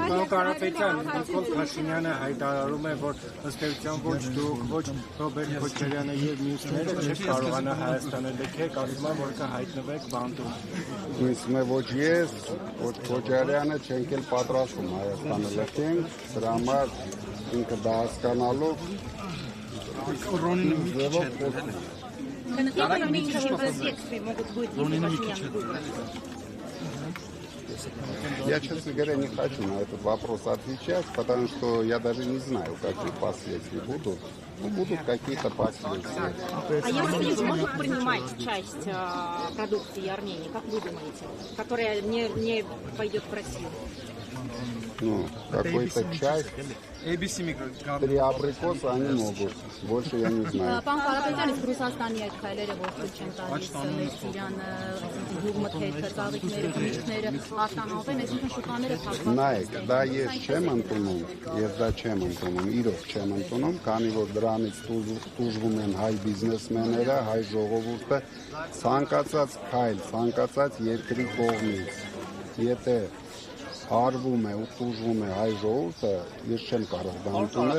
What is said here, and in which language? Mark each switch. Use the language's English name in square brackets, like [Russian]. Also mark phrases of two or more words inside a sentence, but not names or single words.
[Armenian] Պարոն Կարապետյան, Նիկոլ Փաշինյանը հայտարարում է, որ ըստ էության ոչ դուք, ոչ Ռոբերտ Քոչարյանը եւ մյուսները չեք կարողանա Հայաստանը լքեք, ասում են, որ կհայտնվեք բանտում։ Ինձ ոչ ես, ոչ Քոչարյանը չենք էլ պատրաստում Հայաստանը լքենք, դրա համար ինքը դա հասկանալով [Russian] Я, честно говоря, не хочу на этот вопрос отвечать, потому что я даже не знаю, какие последствия будут. Ну, будут какие-то последствия. А Евросоюз может принимать часть продукции Армении, как вы думаете, которая не пойдет в Россию? Ну, какой-то часть. Три абрикоса они могут. Больше я не знаю. [Armenian] Պարոն Կարապետյան, իսկ Ռուսաստանի այդ քայլերը ողջ չեն տալիս մեր Սիրիանը, գյուղմթերքը, ծաղիկները, բնիկները արտանավեն, այսինքն շուկաները փակված։ Նայեք, դա ես չեմ ընդունում, իրոք չեմ ընդունում, քանի որ դրանից տուժվում են հայ բիզնեսմենները, հայ ժողովուրդը, ցանկացած քայլ, ցանկացած երկրի կողմից, եթե արվում է ու տուժվում է հայ ժողովուրդը, ես չեմ կարող դա ընդունել։